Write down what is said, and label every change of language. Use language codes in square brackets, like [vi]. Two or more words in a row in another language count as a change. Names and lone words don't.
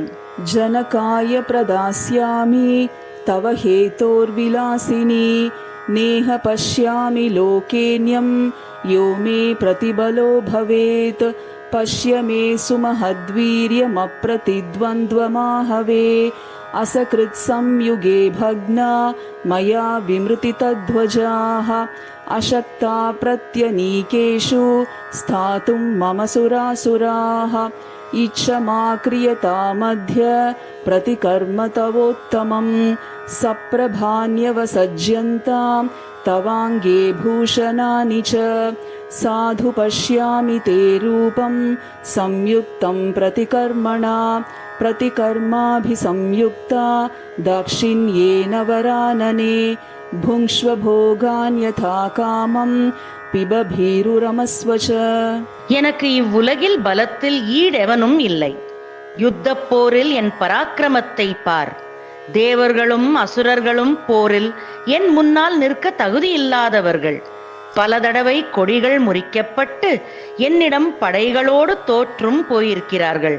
[sa] जनकाय प्रदास्यामि तव हेतोर्विलासिनि नेह पश्यामि लोकेऽन्यं यो मे प्रतिबलो भवेत् पश्य मे சுமஹத்வீர்யமப்ரதித்வந்த்வமாஹவே असकृत् संयुगे भग्ना मया विमृतितध्वजाः अशक्ता प्रत्यनीकेषु स्थातुं मम सुरासुराः इच्छमा क्रियतामध्य प्रतिकर्म तवोत्तमं सप्रभान्यवसज्यन्तां तवाङ्गे भूषणानि च साधु पश्यामि ते रूपं संयुक्तं प्रतिकर्मणा प्रतिकर्माभिसंयुक्ता दाक्षिण्येन वरानने भुङ्क्ष्व भोगान् यथा कामं पिब विहर रमस्व च. [ta] எனக்கு இவ்வுலகில் பலத்தில் ஈடெவனும் இல்லை. யுத்தப் போரில் என் பராக்கிரமத்தை பார். தேவர்களும் அசுரர்களும் போரில் என் முன்னால் நிற்க தகுதியில்லாதவர்கள். பல தடவை கொடிகள் முறிக்கப்பட்டு என்னிடம் படைகளோடு தோற்றும் போயிருக்கிறார்கள்.